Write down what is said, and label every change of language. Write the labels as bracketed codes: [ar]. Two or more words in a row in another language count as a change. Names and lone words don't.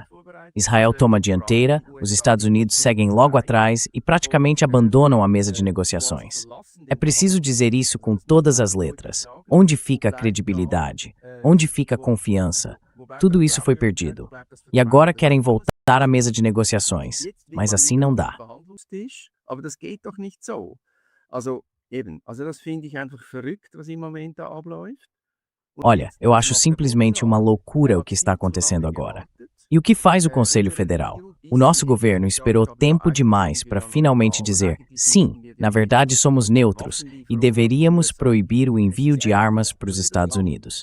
[pt] Israel toma a dianteira, os Estados Unidos seguem logo atrás e praticamente abandonam a mesa de negociações. É preciso dizer isso com todas as letras. Onde fica a credibilidade? Onde fica a confiança? Tudo isso foi perdido. E agora querem voltar à mesa de negociações. Mas assim não dá. [de] Aber das geht doch nicht so. Also das finde ich einfach verrückt, was im Moment da abläuft. [pt] Olha, eu acho simplesmente uma loucura o que está acontecendo agora. E o que faz o Conselho Federal? O nosso governo esperou tempo demais para finalmente dizer, sim, na verdade somos neutros e deveríamos proibir o envio de armas para os Estados Unidos.